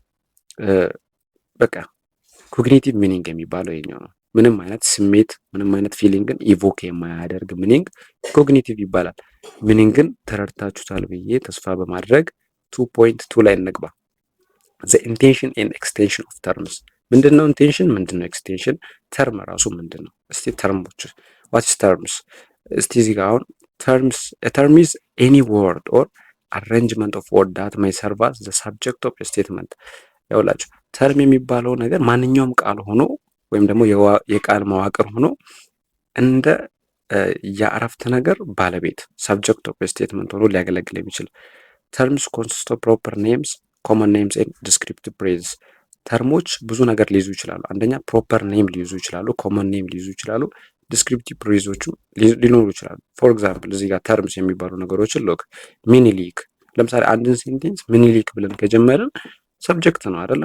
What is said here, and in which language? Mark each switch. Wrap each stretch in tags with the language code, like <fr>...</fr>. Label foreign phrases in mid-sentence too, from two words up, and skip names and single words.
<am>በቃ</am> <en>cognitive meaning</en> <am>የሚባለው ይሄኛው ነው። ምንም አይነት ስሜት ምንም አይነት</am> <en>feeling evoke</en> <am>የማያደርግ</am> <en>meaning cognitive</en> <am>ይባላል። ሚኒንግን ተረድታችሁታል ብዬ ተስፋ በማድረግ 2.2 ላይ እንግባ።</am> <en>the intension and extension of terms።</en> <am>ምንድነው ኢንቴንሽን? ምንድነው ኤክስቴንሽን? ተርም ራሱ ምንድነው? እስቲ ተርሞች</am> <en>what is terms?</en> <am>እስቲ እዚህ ጋር አሁን</am> <en>term is any word or arrangement of word that may serve as the subject of a statement። ያውላችሁ</en> <am>ተርም የሚባለው ነገር ማንኛውም ቃል ሆኖ ወይም ደግሞ የቃል መዋቅር ሆኖ እንደ የአረፍተ ነገር ባለቤት ሰብጀክት</am> <en>of statement</en> <am>ሆኖ ሊያገለግል የሚችል</am> <en>terms consist of proper names common names and descriptive phrases።</en> <am>ተርሞች ብዙ ነገር ሊይዙ ይችላሉ። አንደኛ</am> <en>proper name</en> <am>ሊይዙ ይችላሉ፣</am> <en>common name</en> <am>ሊይዙ ይችላሉ፣</am> <en>descriptive phrases</en> <am>ሊኖሩ ይችላሉ።</am> <en>for example</en> <am>እዚህ ጋር ተርምስ የሚባሉ ነገሮችን ሎክ ሚኒሊክ። ለምሳሌ አንድን ሴንቴንስ ሚኒሊክ ብለን ከጀመርን ሰብጀክት ነው አይደለም?</am>